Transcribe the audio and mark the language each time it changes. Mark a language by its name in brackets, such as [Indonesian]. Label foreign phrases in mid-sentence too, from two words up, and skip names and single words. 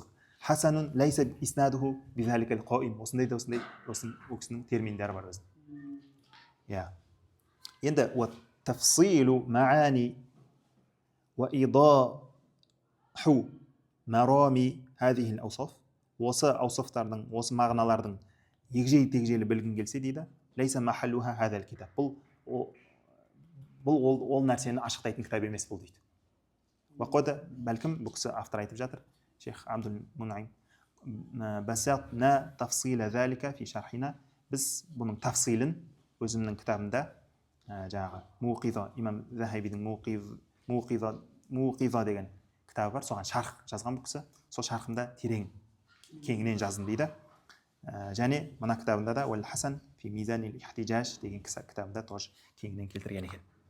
[Arabic] حسن ليس إسناده بذلك القائم, [Kazakh] осындай да осындай, о кісінің терминдері бар өзі. Я. Енді [Arabic] وتفصيل معاني وإيضاح مرامي هذه الأوصاف, [Kazakh] осы аусафтардың, осы мағыналардың егжей-тегжейлі білгің келсе дейді, [Arabic] ليس محلها هذا الكتاب, [Kazakh] бұл ол нәрсені ашықтайтын кітап емес бұл дейді. Вақода, бәлкім бұл кісі автор айтып жатыр, шейх Абдул Мунайм, [Arabic] بسطنا تفصيل ذلك في شرحنا, [Kazakh] біз бұның тафсилін өзімнің кітабымда, жаңағы муқиза, имам Захабидің муқиза деген кітабы бар, соған шарх жазған бұл кісі, сол шархымда терең кеңінен жаздым дейді. Және мына кітабында да уәл хасан фи мизанил ихтижаж деген кітабында тоже кеңінен келтірген екен.